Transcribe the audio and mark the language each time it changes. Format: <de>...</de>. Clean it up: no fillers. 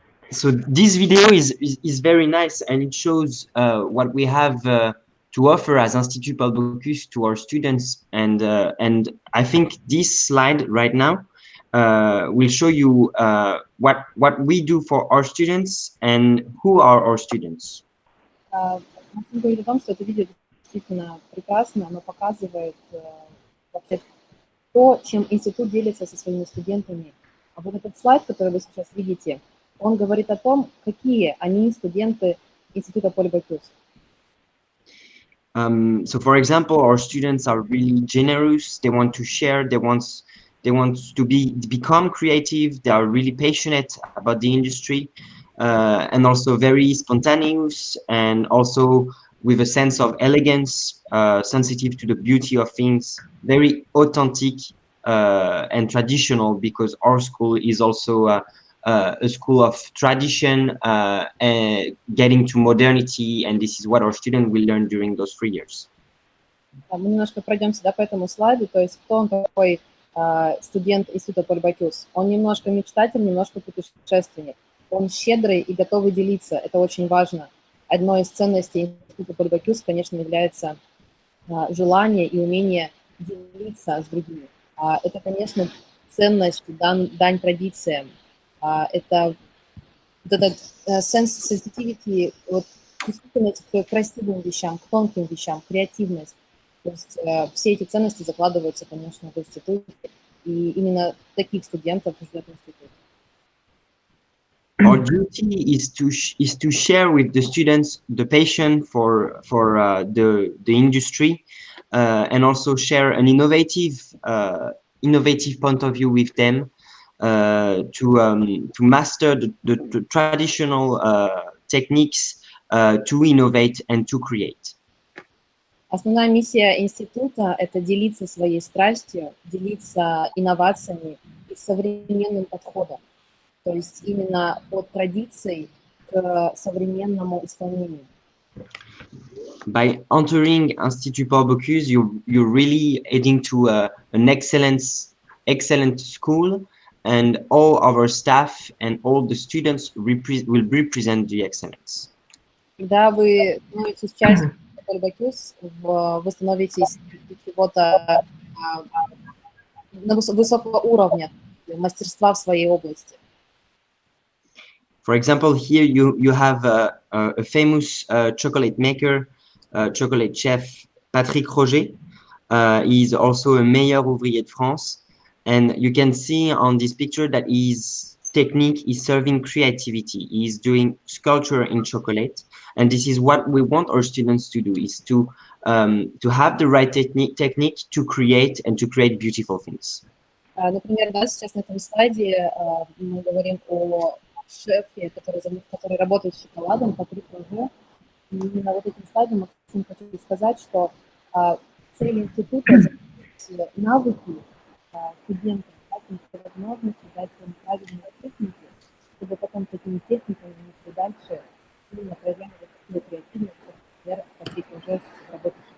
<en>So this video is very nice, and it shows what we have to offer as Institut Paul Bocuse to our students, and I think this slide right now will show you what we do for our students and who are our students.</en> <ru>Максим говорит о том, что это видео действительно прекрасно, оно показывает вообще то, чем институт делится со своими студентами. А вот этот слайд, который вы сейчас видите, он говорит о том, какие они студенты Института Поль Бокюс.</ru> <en>So, for example, our students are really generous. They want to share. They want to become creative. They are really passionate about the industry, and also very spontaneous, and also with a sense of elegance, sensitive to the beauty of things, very authentic and traditional, because our school is also a school of tradition and getting to modernity, and this is what our students will learn during those 3 years.</en> <ru>Мы немножко пройдемся по этому слайду, то есть кто он такой студент Института Поль Бокюс? Он немножко мечтатель, немножко путешественник. Он щедрый и готовый делиться, это очень важно. Одной из ценностей Института Поль Бокюс, конечно, является желание и умение делиться с другими. Это, конечно, ценность, дань традициям. Это вот этот sensitivity, вот, чувствительность к красивым вещам, к тонким вещам, креативность. То есть все эти ценности закладываются, конечно, в институте, и именно таких студентов ждет институт.</ru> <en>Our duty is to share with the students the passion for the industry, and also share an innovative point of view with them. To master the traditional techniques, to innovate and to create.</en> <ru>Основная миссия института – это делиться своей страстью, делиться инновациями и современным подходом. То есть именно от традиций к современному исполнению.</ru> <en>By entering Institut Paul Bocuse, you're really heading to an excellent school. And all our staff and all the students will represent the excellence.</en> <ru>Когда вы становитесь частью Поль Бокюс, вы становитесь чего-то высокого уровня, мастерства в своей области.</ru> <en>For example, here you have a famous chocolate maker, chocolate chef, Patrick Roger. He is also a meilleur ouvrier de France. And you can see on this picture that his technique is serving creativity. He is doing sculpture in chocolate. And this is what we want our students to do, is to have the right technique to create and to create beautiful things.</en> <ru>Например, да, сейчас на этом слайде мы говорим о шефе, который работает с шоколадом, Патрик Роже. И именно вот этим слайдом Максим хочу сказать, что цель института – это навыки студентам, дать им возможность, дать им правильные техники, чтобы потом такими техниками мы дальше именно проявляли такую креативность, например, Патрик уже работает.</ru>